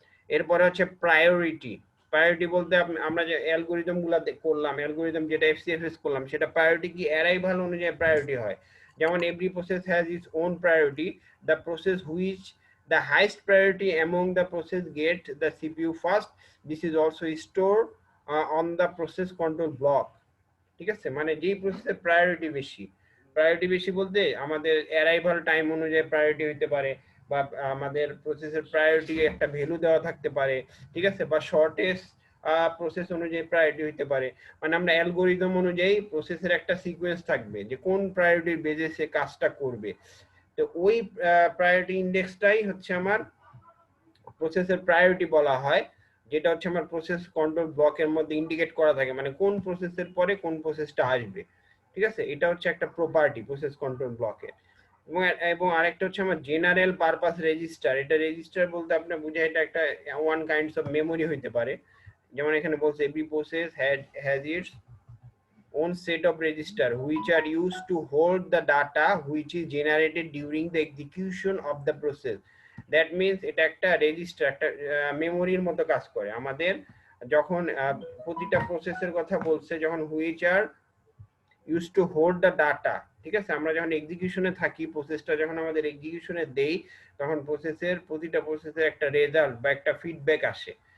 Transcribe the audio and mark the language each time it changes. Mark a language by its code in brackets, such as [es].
[bn] এরপরে হচ্ছে priority. Priority বলতে আমরা যে অ্যালগরিদম গুলা করলাম, অ্যালগরিদম যেটা এফসিএফএস করলাম, সেটা প্রায়োরিটি কি অ্যারাইভাল অনুযায়ী প্রায়োরিটি হয়। [en] যেমন every process has its own priority, the process which the highest priority among the process get the CPU first. This is also stored on the process control block। [bn] ঠিক আছে, মানে যেই প্রসেসের priority বেশি, priority বেশি বলতে আমাদের অ্যারাইভাল টাইম অনুযায়ী প্রায়োরিটি হইতে পারে, বা আমাদের প্রসেসের প্রায়োরিটি একটা ভ্যালু দেওয়া থাকতে পারে। ঠিক আছে, বা শর্টেস্ট প্রসেস অনুযায়ী প্রায়োরিটি হইতে পারে। মানে আমরা অ্যালগোরিদম অনুযায়ী প্রসেসের একটা সিকোয়েন্স থাকবে যে কোন প্রায়োরিটির বেজে সে কাজটা করবে। তো ওই প্রায়োরিটি ইন্ডেক্সটাই হচ্ছে আমার প্রসেসের প্রায়োরিটি বলা হয়, যেটা হচ্ছে আমার প্রসেস কন্ট্রোল ব্লকের মধ্যে ইন্ডিকেট করা থাকে, মানে কোন প্রসেসের পরে কোন প্রসেসটা আসবে। ঠিক আছে, এটা হচ্ছে একটা প্রপার্টি প্রসেস কন্ট্রোল ব্লকের। এবং আরেকটা হচ্ছে আমার জেনারেল পারপাস রেজিস্টার। এটা রেজিস্টার বলতে আপনি বুঝায় এটা একটা ওয়ান কাইন্ডস অফ মেমোরি হইতে পারে। যেমন এখানে বলছে [en] Every process has its own set of register which are used to hold the data which is generated during the execution of the process. That means [bn] এটা একটা রেজিস্টার, একটা মেমোরির মতো কাজ করে আমাদের। যখন প্রতিটা প্রসেসের কথা বলছে, যখন [en] which are used to hold the data, [bn] ঠিক আছে, আমরা যখন এক্সিকিউশনে থাকি, প্রসেসটা যখন আমাদের এক্সিকিউশনে দেই, তখন প্রতিটা প্রসেসের একটা রেজাল্ট বা একটা ফিডব্যাক আসে।